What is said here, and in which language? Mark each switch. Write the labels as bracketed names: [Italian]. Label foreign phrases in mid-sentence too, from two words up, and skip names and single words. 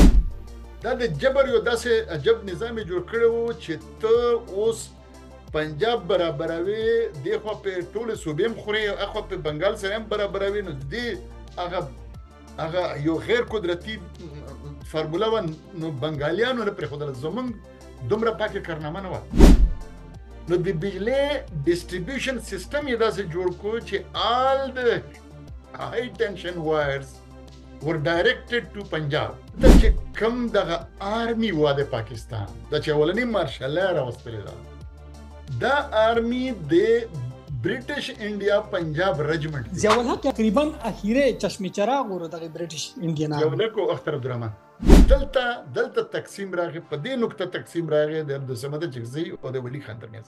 [Pashto] دا د جبر یو داسې عجب نظام جوړ کړی و چې ته اوس پنجاب برابروي دې خوا په ټولې صوبې هم خورې اخوا په بنګال سره هم برابروي، نو دې هغه یو غیر قدرتي فارموله و نو بنګالیانو نه پرېښودله. زمونږ دومره پاکه کارنامه نه وه نو د بجلی [English] distribution system [Pashto] یې داسې جوړ کړو چې [English] all the high tension wires were directed to [Pashto] پنجاب. دا چې کوم دغه آرمي وه د پاکستان دا چې اولنی [English] martial law [Pashto] راوستلې ده دا آرمي د برټش انډیا پنجاب رجمنټ ضیاء الحق تقریبا اخیره چشم چراغ ور دغه [English] British Indian [Pashto] یو لکو اختر عبدالرحمن دلته تقسیم راغی، په دې نقطه تقسیم راغی د عبدالصمد چغزي او د ولی خان ترمنځ.